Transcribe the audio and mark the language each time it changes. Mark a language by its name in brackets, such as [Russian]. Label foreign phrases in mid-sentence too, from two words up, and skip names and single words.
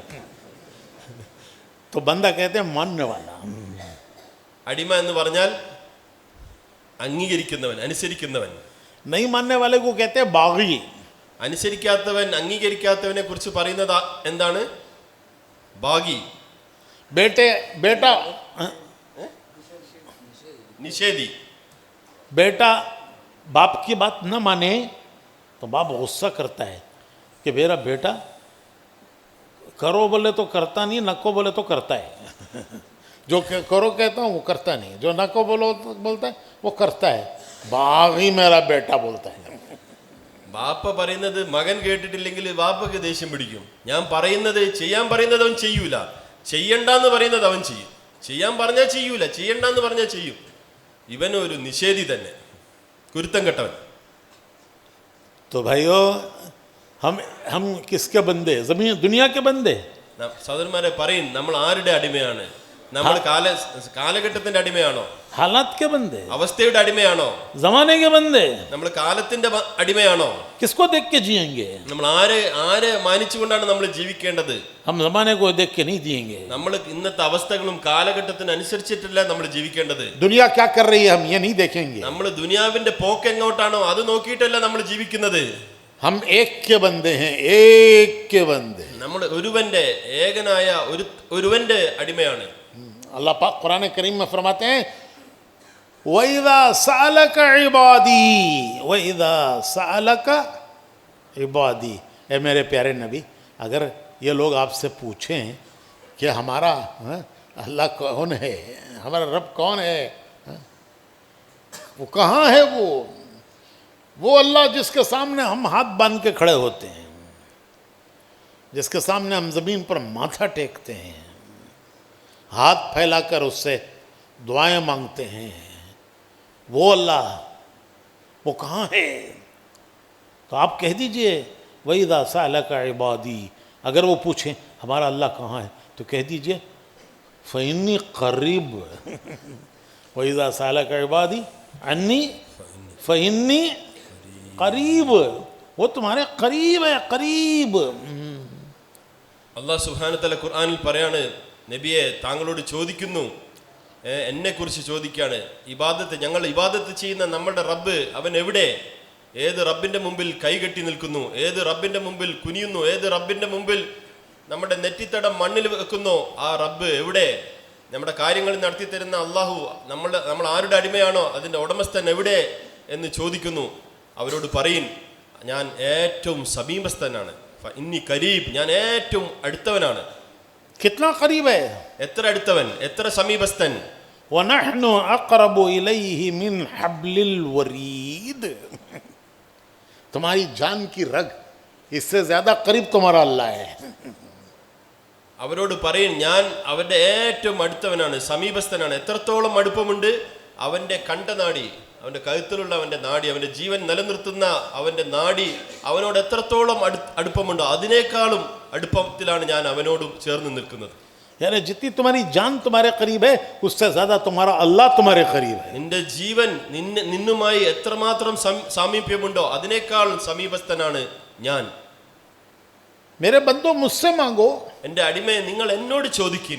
[Hindi] तो बंदा कहते हैं मानने वाला. [Malayalam] അടിമ എന്ന് പറഞ്ഞാൽ അംഗീകരിക്കുന്നവൻ, അനുസരിക്കുന്നവൻ. [Hindi] नहीं मानने वाले को कहते हैं बागी. [Malayalam] അനുസരിക്കാത്തവൻ, അംഗീകരിക്കാത്തവനെ കുറിച്ച് പറയുന്നത് എന്താണ്? ബാഗി, [Hindi] बेटा [Malayalam] നിഷേധി. [Hindi] बेटा बाप की बात न माने तो बाप गुस्सा करता है कि मेरा बेटा करो बोले तो करता नहीं, नको बोले तो करता है. जो करो कहता हूँ वो करता नहीं, जो नको बोलो बोलता है वो करता है. बागी मेरा बेटा बोलता है. [Malayalam] ബാപ്പ പറയുന്നത് മകൻ കേട്ടിട്ടില്ലെങ്കിൽ ബാപ്പക്ക് ദേഷ്യം പിടിക്കും. ഞാൻ പറയുന്നത്, ചെയ്യാൻ പറയുന്നത് അവൻ ചെയ്യൂല, ചെയ്യണ്ടെന്ന് പറയുന്നത് അവൻ ചെയ്യും. ചെയ്യാൻ പറഞ്ഞാൽ ചെയ്യൂല, ചെയ്യണ്ടെന്ന് പറഞ്ഞാൽ ചെയ്യും. ഇവൻ ഒരു നിഷേധി തന്നെ, കുരുത്തം കെട്ടവൻ. [Hindi] तो भाइयों हम किसके बंदे? जमीन दुनिया के बंदे. [Malayalam] സഹോദരന്മാരെ പറയും, നമ്മൾ ആരുടെ അടിമയാണ്? നമ്മൾ കാലഘട്ടത്തിന്റെ അടിമയാണോ? [Hindi] हालात के बंदे, [Malayalam] അവസ്ഥയുടെ അടിമയാണോ? [Hindi] जमाने के बंदे. [Malayalam] നമ്മൾ കാലത്തിന്റെ അടിമയാണോ? [Hindi] किसको देख के जिएंगे? [Malayalam] നമ്മൾ ആരെ മാനിച്ചുകൊണ്ടാണ് നമ്മൾ ജീവിക്കേണ്ടത്? [Hindi] हम जमाने को देख के नहीं जिएंगे. [Malayalam] നമ്മൾ ഇന്നത്തെ അവസ്ഥകളും കാലഘട്ടത്തിന് അനുസരിച്ചിട്ടല്ല നമ്മൾ ജീവിക്കേണ്ടത്. [Hindi] दुनिया क्या कर रही है हम ये नहीं देखेंगे. [Malayalam] നമ്മൾ ദുനിയാവിന്റെ പോക്ക് എങ്ങോട്ടാണോ അത് നോക്കിയിട്ടല്ല നമ്മൾ ജീവിക്കുന്നത്. [Hindi] हम एक के बंदे हैं, एक के बंदे. [Malayalam] നമ്മൾ ഒരുവന്റെ, ഏകനായ ഒരുവന്റെ അടിമയാണ്. [Hindi] अल्लाह पाक कुरान करीम में फरमाते हैं [Arabic] وإذا سألك عبادي، وإذا سألك عبادي. [Hindi] ए मेरे प्यारे नबी, अगर ये लोग आपसे पूछें कि हमारा अल्लाह कौन है, हमारा रब कौन है, वो कहाँ है? वो अल्लाह जिसके सामने हम हाथ बांध के खड़े होते हैं, जिसके सामने हम ज़मीन पर माथा टेकते हैं, हाथ फैलाकर उससे दुआएं मांगते हैं, वो अल्लाह, वो कहाँ है? तो आप कह दीजिए [Arabic] وإذا سألك عبادي, [Hindi] अगर वो पूछें हमारा अल्लाह कहाँ है तो कह दीजिए [Arabic] فإني قريب. وإذا سألك عبادي عني فإني قريب, [Hindi] वो तुम्हारे करीब है, करीब. [Malayalam] അല്ലാഹു [Arabic] سبحانه وتعالى [Malayalam] ഖുർആനിൽ പറയാണ്, നബിയെ താങ്കളോട് ചോദിക്കുന്നു, എന്നെ കുറിച്ച് ചോദിക്കാണ്. ഞങ്ങൾ ഇബാദത്ത് ചെയ്യുന്ന നമ്മുടെ റബ്ബ് അവൻ എവിടെ? ഏത് റബ്ബിന്റെ മുമ്പിൽ കൈകെട്ടി നിൽക്കുന്നു? ഏത് റബ്ബിന്റെ മുമ്പിൽ കുനിയുന്നു? ഏത് റബ്ബിന്റെ മുമ്പിൽ നമ്മുടെ നെറ്റിത്തടം മണ്ണിൽ വെക്കുന്നു? ആ റബ്ബ് എവിടെ? നമ്മുടെ കാര്യങ്ങൾ നടത്തി തരുന്ന അള്ളാഹു നമ്മൾ ആരുടെ അടിമയാണോ അതിന്റെ ഉടമസ്ഥൻ എവിടെ എന്ന് ചോദിക്കുന്നു. അവരോട് പറയും, ഞാൻ ഏറ്റവും സമീപസ്ഥനാണ്. [Arabic] إني قريب, [Malayalam] ഞാൻ ഏറ്റവും അടുത്തവനാണ്. [Hindi] कितना करीब है? [Malayalam] എത്ര അടുത്തവൻ, എത്ര സമീപസ്ഥൻ. [Arabic] ونحن أقرب إليه من حبل الوريد. [Hindi] तुम्हारी जान की रग, इससे ज्यादा करीब तुम्हारा अल्लाह है. [Malayalam] അവരോട് പറയും, ഞാൻ അവന്റെ ഏറ്റവും അടുത്തവനാണ്, സമീപസ്ഥനാണ്. എത്രത്തോളം അടുപ്പമുണ്ട്? അവന്റെ കണ്ഠനാടി, അവന്റെ കഴുത്തിലുള്ള അവന്റെ നാടി, അവന്റെ ജീവൻ നിലനിർത്തുന്ന അവന്റെ നാടി അവനോട് എത്രത്തോളം അടുപ്പമുണ്ടോ അതിനേക്കാളും അടുപ്പത്തിലാണ് ഞാൻ അവനോട് ചേർന്ന് നിൽക്കുന്നത്. [Hindi] यानी जितनी तुम्हारी जान तुम्हारे करीब है उससे ज्यादा तुम्हारा अल्लाह तुम्हारे करीब है. [Malayalam] നിന്റെ ജീവൻ നിന്നുമായി എത്രമാത്രം സാമീപ്യമുണ്ടോ അതിനേക്കാൾ സമീപസ്ഥനാണ് ഞാൻ. [Hindi] मेरे बंदो मुझसे मांगो, [Malayalam] എന്റെ അടിമയെ നിങ്ങൾ എന്നോട് ചോദിക്കിൻ.